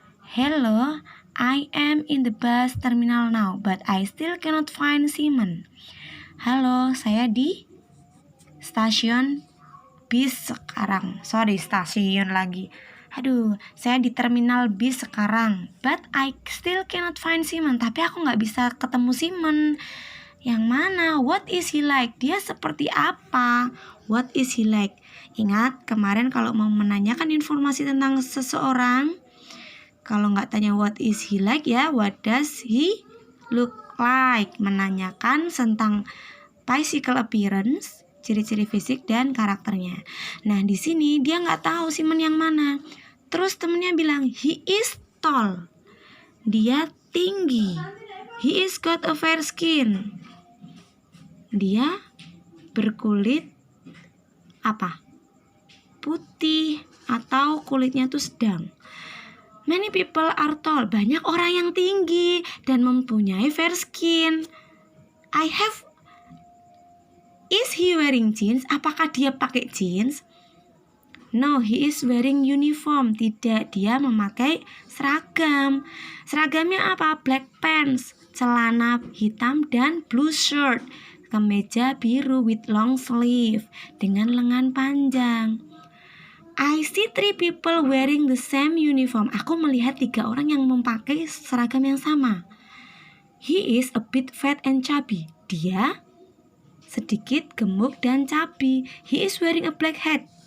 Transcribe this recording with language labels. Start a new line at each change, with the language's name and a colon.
English: Hello, I am in the bus terminal now, but I still cannot find Simon.
Indonesian: Halo, saya di stasiun bis sekarang. Sorry, stasiun lagi. Aduh, saya di terminal bis sekarang.
English: But I still cannot find Simon.
Indonesian: Tapi aku gak bisa ketemu Simon. Yang mana?
English: What is he like?
Indonesian: Dia seperti apa?
English: What is he like?
Indonesian: Ingat, kemarin kalau mau menanyakan informasi tentang seseorang, kalau gak tanya
English: what is he like
Indonesian: ya,
English: what does he look like?
Indonesian: Menanyakan tentang
English: physical appearance,
Indonesian: ciri-ciri fisik dan karakternya. Nah, di sini dia nggak tahu Simon yang mana. Terus temennya bilang,
English: he is tall.
Indonesian: Dia tinggi.
English: He is got a fair skin.
Indonesian: Dia berkulit apa? Putih atau kulitnya tuh sedang.
English: Many people are tall.
Indonesian: Banyak orang yang tinggi dan mempunyai fair skin.
English: Is he wearing jeans?
Indonesian: Apakah dia pakai jeans?
English: No, he is wearing uniform.
Indonesian: Tidak, dia memakai seragam. Seragamnya apa?
English: Black pants,
Indonesian: celana hitam dan
English: blue shirt,
Indonesian: kemeja biru
English: with long sleeve,
Indonesian: dengan lengan panjang.
English: I see 3 people wearing the same uniform.
Indonesian: Aku melihat 3 orang yang memakai seragam yang sama.
English: He is a bit fat and chubby.
Indonesian: Dia sedikit gemuk dan cabi.
English: He is wearing a black hat.